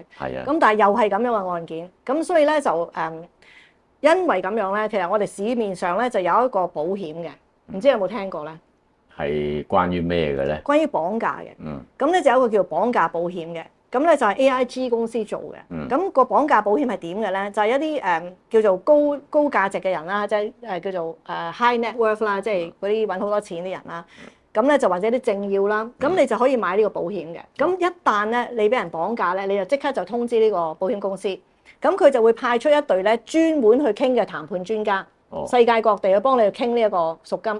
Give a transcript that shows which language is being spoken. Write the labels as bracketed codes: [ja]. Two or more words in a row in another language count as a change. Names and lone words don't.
[yue] 咁但係又係咁樣嘅案件，咁所以咧就因為咁樣咧，其實我哋市面上咧就有一個保險嘅，唔知有冇聽過咧？係關於咩嘅咧？關於綁架嘅。咁咧就有一個叫綁架保險嘅，咁咧就係 AIG 公司做嘅。咁個綁架保險係點嘅咧？就係一啲叫做高價值嘅人啦，即係叫做 [en] high net worth [yue] 啦，即係嗰啲揾好多錢啲人啦。咁咧就或者啲政要啦，咁你就可以買呢個保險嘅。咁一旦咧你俾人綁架咧，你就即刻就通知呢個保險公司，咁佢就會派出一隊咧專門去傾嘅談判專家，世界各地去幫你去傾呢一個贖金。